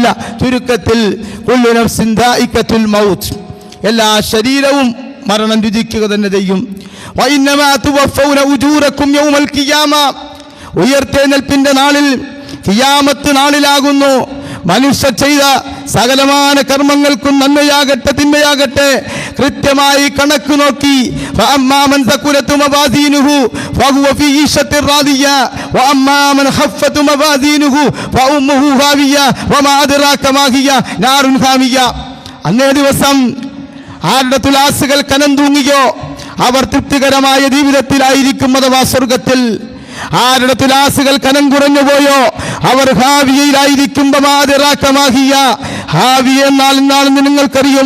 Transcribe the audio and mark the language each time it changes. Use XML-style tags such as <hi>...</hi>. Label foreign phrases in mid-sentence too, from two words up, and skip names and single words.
<ml>ചുരുക്കത്തിൽ</ml> <ar>كل نفس ذائقة الموت,</ar> <ml>എല്ലാ ശരീരവും മരണം രുചിക്കുക തന്നെ ചെയ്യും.</ml> <ar>وإنما توفون أجوركم يوم القيامة,</ar> <ml>ഉയർത്തെഴുന്നേൽപ്പിന്റെ നാളിൽ, ഖിയാമത്ത് നാളിലാകുന്നു മനുഷ്യ ചെയ്ത സകലമാന കർമ്മങ്ങൾക്കും നന്മയാകട്ടെ തിന്മയാകട്ടെ കൃത്യമായി കണക്ക് നോക്കി</ml> <ar>فأما من ثقلت موازينه فهو في عيشة راضية وأما من خفت موازينه فأمه هاوية وما أدراك ما هي نار حامية.</ar> <ml>അന്നേ ദിവസം ആരുടെ തുലാസുകൾ കനം തൂങ്ങിയോ അവർ തൃപ്തികരമായ ജീവിതത്തിലായിരിക്കും, അഥവാ സ്വർഗത്തിൽ. ആരുടെ തുലാസുകൾ കനം കുറഞ്ഞു പോയോ അവർ ഹാവിയയിലായിരിക്കും. ഹാവിയ എന്നാണെന്ന് നിങ്ങൾക്കറിയുമോ?</ml>